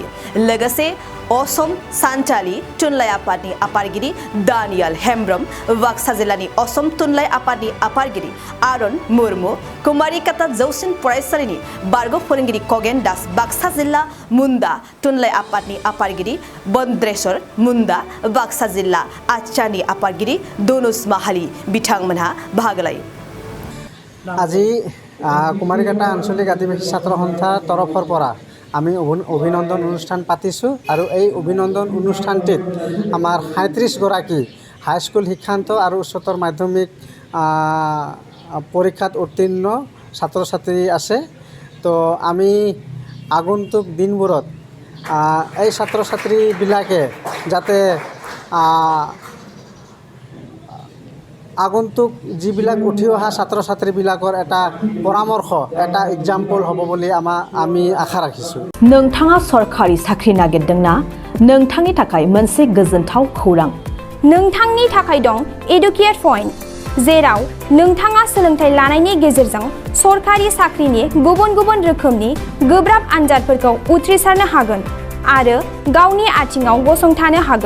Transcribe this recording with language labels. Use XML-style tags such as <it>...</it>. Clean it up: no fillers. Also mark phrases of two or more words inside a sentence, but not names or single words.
<brx>लोगोसे असम सान्थालि थुनलाइ आफादनि आफादगिरि दानियाल हेम्ब्रम, बाक्सा जिल्लानि असम थुनलाइ आफादनि आफादगिरि आरन मुर्मु, कुमारिकाटा जौसिन फरायसालिनि बारग' फोरोंगिरि खगेन दास, बाक्सा जिल्ला मुन्दा थुनलाइ आफादनि आफादगिरि बन्द्रेश्वर मुन्दा, बाक्सा जिल्ला आचानि आफादगिरि दनुस माहाली बिथांमोनहा बाहागो लायो।</brx> <as>আজি কুমাৰিকাটা আঞ্চলিক আদিবাসী ছাত্ৰ সন্থাৰ তৰফৰ পৰা আমি অভিনন্দন অনুষ্ঠান পাতিছোঁ আৰু এই অভিনন্দন অনুষ্ঠানটিত আমাৰ ৩৭গৰাকী হাইস্কুল শিক্ষান্ত আৰু উচ্চতৰ মাধ্যমিক পৰীক্ষাত উত্তীৰ্ণ ছাত্ৰ ছাত্ৰী আছে। তো আমি আগন্তুক দিনবোৰত এই ছাত্ৰ ছাত্ৰীবিলাকে যাতে আগন্তুক যিবিলাক উঠি অহা ছাত্ৰ ছাত্ৰীবিলাকৰ এটা পৰামৰ্শ, এটা এক্সাম্পল হ'ব বুলি আমি আশা ৰাখিছোঁ।</as> <brx>नोंथाङा सरखारि साख्रि नागिरदोंना? नोंथांनि थाखाय मोनसे गोजोनथाव खौरां। नोंथांनि थाखाय दं एडुकेट पइन्ट, जेराव नोंथाङा सोलोंथाइ लानायनि गेजेरजों सरखारि साख्रिनि गुबुन गुबुन रोखोमनि गोब्राब आनजादफोरखौ उथ्रिसारनो हागोन आरो गावनि आथिङाव गसंथानो हागोन।</brx>